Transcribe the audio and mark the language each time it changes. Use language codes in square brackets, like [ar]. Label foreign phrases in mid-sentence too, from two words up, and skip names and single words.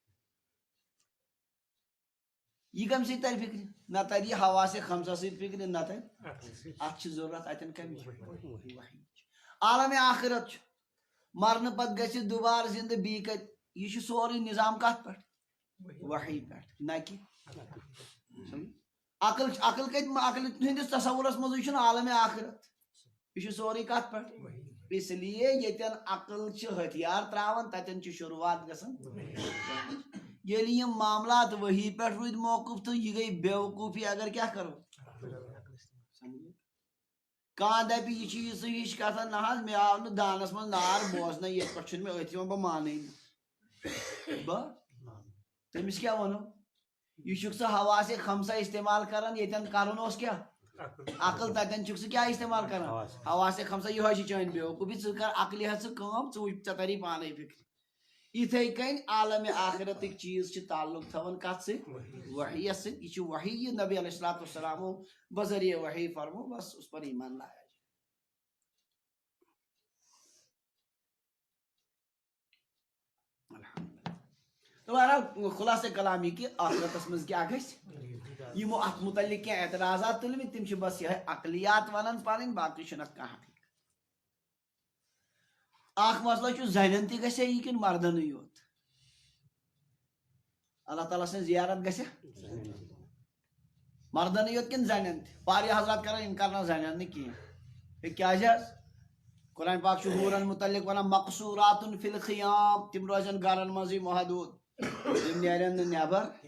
[ks] یہ کم سی تر فکر نہ تر یہ حواس خمسہ سۭتۍ فکر نہ تر اتھ چھ ضرورت اتن کمِچ عالم آخرت چھ مرن پتہٕ گژھِ دوبارٕ زندٕ بیٚیہِ کتہِ یہ چھ سورُے نظام کتھ پٮ۪ٹھ وحی پٮ۪ٹھ نہ کہ عقل کتہِ عقل ہندس تصورس منٛزٕے چھُنہٕ عالم آخرت یہ چھ سورُے کتھ پٮ۪ٹھ [ur] اس لیے [ks] ییٚتٮ۪ن عقل چھ ہتھیار تراوان تتٮ۪ن چھ شروعات گژھان ییٚلہِ یِم معاملات وحی پٮ۪ٹھ روٗدۍ موقوٗف تہٕ یہِ گٔے بیوقوٗفی اگر کیٛاہ کرو کانٛہہ دپہِ یہِ چھِ یِژھ ہِش کتھا نہ حظ مےٚ آو نہٕ دانس منٛز نار بوزنَے ییٚتہِ پٮ۪ٹھ چھُنہٕ مےٚ أتھۍ یِوان بہٕ مانٕے نہٕ بہٕ تٔمِس کیٛاہ وَنو یہِ چھُکھ ژٕ حواس خمسہ استعمال کران ییٚتٮ۪ن کرُن اوس کیٛاہ عقل تتٮ۪ن چھُکھ ژٕ کیٛاہ استعمال کران حواس خمسہ یِہوے چھِ چٲنۍ بیوقوٗفی ژٕ کر عقلہِ ہٮ۪تھ ژٕ کٲم ژٕ وٕچھ ژےٚ تری پانے فکر یتھے کٔنۍ عالم آخرتٕکۍ چیٖز چھِ تعلق تھاوان کتھ سۭتۍ وحیَس سۭتۍ یہ چھُ وحی یہ نبی [ar] علیہ الصلوۃ والسلامو [ks] بذریعہ وحی فرمو [ur] بس اس پر ایمان لایا تو بہرحال خلاصہ کلام یہ کہ [ks] آخرتس منٛز کیٛاہ گژھِ یمو اتھ متعلق کینٛہہ اعتراضات تُلمٕتۍ تِم چھِ بس یہے عقلیات ونان پنٕنۍ باقٕے چھُنہٕ اتھ کانٛہہ حقیقت اکھ مسئلہ چھُ زنٮ۪ن تہِ گژھِ یہِ کِنہٕ مردنٕے یوت اللہ تعالیٰ سٕنٛز زیارت گژھِ مردنٕے یوت کِنہٕ زنٮ۪ن تہِ واریاہ حضرات کران اِنکار نہ زنٮ۪ن نہٕ کینٛہہ کیازِ حظ قرآن پاک چھُ ہوٗرن متعلق ونان [ar] مقصوٗراتُن فی الخیام [ks] تِم روزن گرن منٛزٕے محدوٗد تِم نیرن نہٕ نٮ۪بر